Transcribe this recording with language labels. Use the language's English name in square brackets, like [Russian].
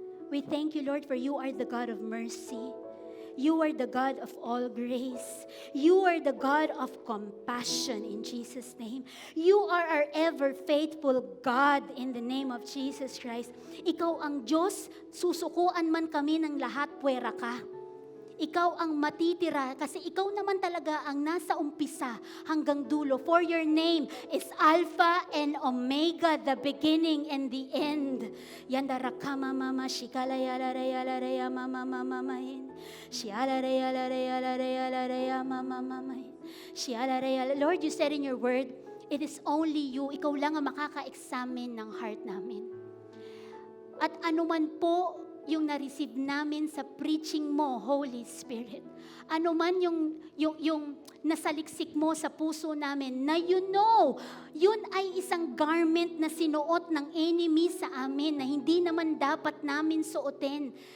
[English] We thank you, Lord, for you are the God of mercy. You are the God of all grace. You are the God of compassion in Jesus' name. You are our ever faithful God in the name of Jesus Christ. [Filipino] Ikaw ang Diyos, susukuan man kami ng lahat, puwera ka. Ikaw ang matitira kasi ikaw naman talaga ang nasa umpisa hanggang dulo. [English] For your name is Alpha and Omega, the beginning and the end. Yandara kama mama shikala yala re mama mama mahin. Shiala re yala mama mama mahin. Shiala re yala. Lord, you said in your word, it is only you. [Filipino] Ikaw lang ang makaka-examine ng heart namin. At anuman po yung na-receive namin sa preaching mo, Holy Spirit. Ano man yung nasaliksik mo sa puso namin, na yun ay isang garment na sinuot ng enemy sa amin na hindi naman dapat namin suotin.